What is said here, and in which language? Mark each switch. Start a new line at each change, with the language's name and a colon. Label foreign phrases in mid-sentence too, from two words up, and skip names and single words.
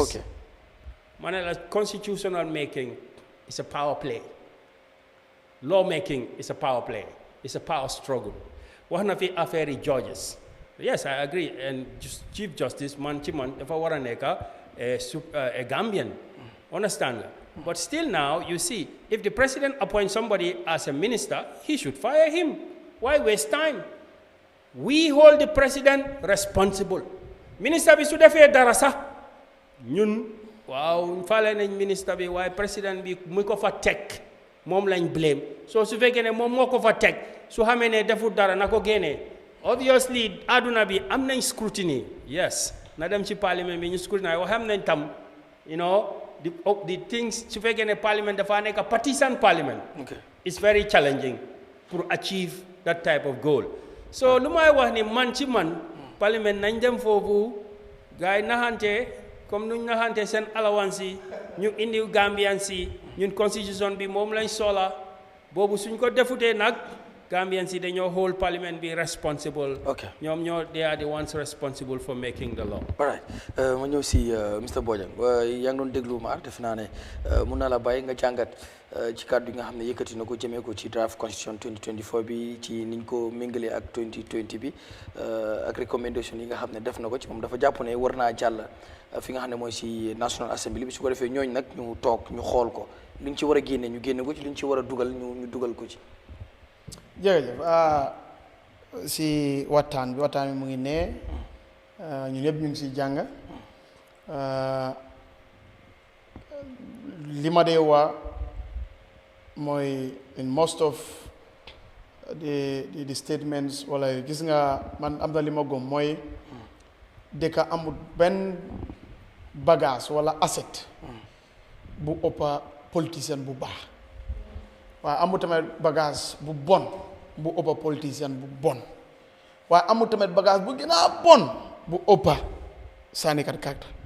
English: okay
Wolof: ma ne la
English: constitutional making is a power play, law making is a power play, it's a power struggle.
Wolof: Wax na fi affaire judges,
English: yes I agree,
Wolof: and Chief Justice man ci man dafa war a nekk a Gambian, understand nga.
English: But still now, you see, if the president appoints somebody as a minister, he should fire him. Why waste time? We hold the president responsible.
Wolof: Minister bi su defee dara sax ñun waaw faale nañ minister bi waaye président bi mu ko fa teg moom lañ blame. So su fekkee ne moom moo ko fa teg su xamee ne defut dara na ko génnee. Obviously àdduna bi am nañ scrutiny. Yes, na dem ci parlement bi ñu scrutiny waaye xam nañ tam
English: the things
Wolof: su fekkee ne parliament dafa nekk
English: partisan parliament. Okay. It's very challenging to achieve that type of goal.
Wolof: So lu may wax ni man ci man parliament nañ dem foofu gaay naxante comme nuñ naxante seen allowance yi ñu indi Gambian si ñun constitution bi moom lañ sola boobu suñ ko defutee nag Gambians yi dañoo
English: hold parliament be responsible. Okay. They are the ones responsible for making the law. All right.
Wolof: Ma ñëw si Mr Bojang yaa ngi doon déglu maar def naa ne mun naa la bàyyi nga jàngat ci kàddu yi nga xam ne yëkkati na ko jëmee ko ci
English: draft constitution
Wolof: 2024 bi ci niñ ko méngalee ak 2020 bi ak recommendation yi nga xam ne def na ko ci moom dafa jàpp ne war naa jàll fi nga xam ne mooy si National Assembly bi su ko defee ñooñ nag ñu toog ñu xool ko li ñu ci war a génne ñu génne ko ci li ñu ci war a dugal ñu dugal ko ci. jërëjëf si waxtaan bi mu ngi ne ñun ñëpp ñu ngi si jàng li ma dee wax mooy
English: in most of the statements
Wolof: wala gis nga man am na li ma gëm mooy dëkk amul benn bagage wala asset bu ëppa politicien bu baax waaye amul tamit bagage bu bon bu ëppa politicien bu bon waaye amul tamit bagage bu gën a bon bu ëppa sànnikat carte